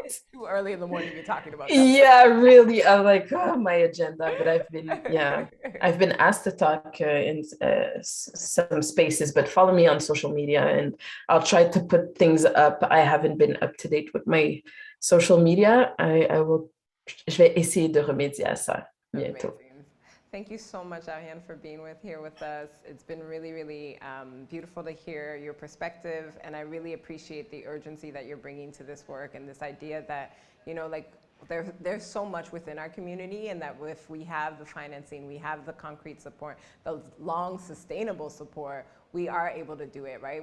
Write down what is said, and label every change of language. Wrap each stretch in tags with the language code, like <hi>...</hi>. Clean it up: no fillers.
<en>It's too early in the morning to be talking about that. Yeah, really. I'm like, oh, my agenda, but I've been asked to talk in some spaces, but follow me on social media and I'll try to put things up. I haven't been up to date with my social media.</en> <fr>Je vais essayer de remédier à ça bientôt.</fr> <en>Amazing. Thank you so much, Ariane, for being here with us. It's been really, really beautiful to hear your perspective, and I really appreciate the urgency that you're bringing to this work and this idea that, you know, like there's so much within our community, and that if we have the financing, we have the concrete support, the long sustainable support, we are able to do it, right?</en>